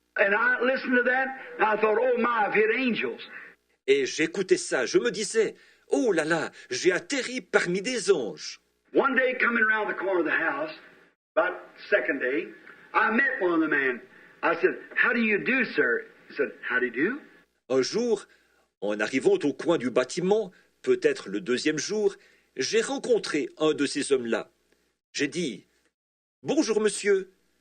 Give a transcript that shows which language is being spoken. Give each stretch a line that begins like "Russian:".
English: And I listened to that, and I thought, oh my, I've hit angels.
French: Et j'écoutais ça, je me disais, oh là là, j'ai atterri parmi des anges.
English: One day, coming around the corner of the house, about second day, I met one of the men. I said, how do you do, sir? He said, how do you do?
French: Un jour, en arrivant au coin du bâtiment, peut-être le deuxième jour, j'ai rencontré un de ces hommes-là. J'ai dit, bonjour monsieur.